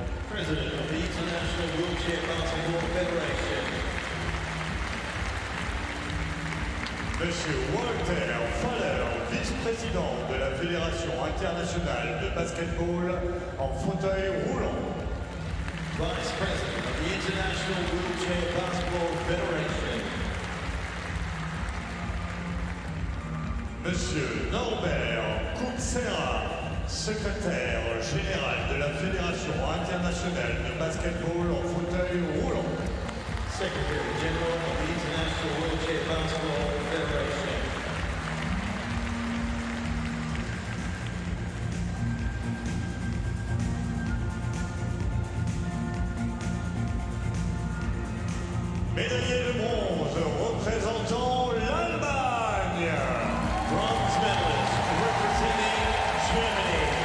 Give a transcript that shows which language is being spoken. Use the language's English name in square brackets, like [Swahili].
[English] President of the International Wheelchair Basketball Federation. [French] Monsieur Walter Faller, vice-président de la Fédération internationale de basketball en fauteuil roulant. [English] Vice President of the International Wheelchair Basketball Federation. [French] Monsieur Norbert Kutsera, secrétaire général de la Fédération internationale de basketball en fauteuil roulant. [English] Secretary General of the International Wheelchair Basketball Federation. [French] Médaillé de bronze représentant l'Allemagne. [English] Bronze medalist representing Germany.